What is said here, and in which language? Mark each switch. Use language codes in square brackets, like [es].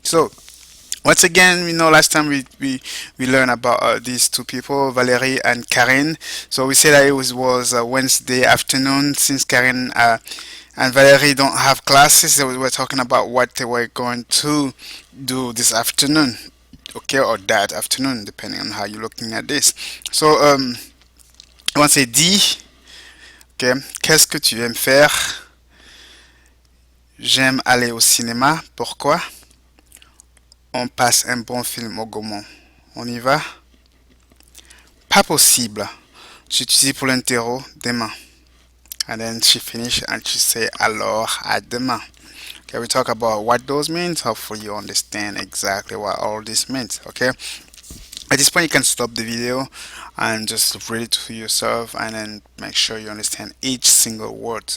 [en] So once again, last time we learned about these two people, Valerie and Karine. So we said that it was Wednesday afternoon since Karine and Valerie don't have classes. So we were talking about what they were going to do this afternoon, okay, or that afternoon, depending on how you're looking at this. So, I want to say dis, okay, [fr] qu'est-ce que tu aimes faire? J'aime aller au cinéma. Pourquoi? On passe un bon film au Gaumont. On y va? Pas possible. J'utilise pour l'interro demain. [en] And then she finished and she say [fr] alors à demain. [en] Okay, we talk about what those means. Hopefully you understand exactly what all this means. Okay. At this point you can stop the video and just read it to yourself and then make sure you understand each single word.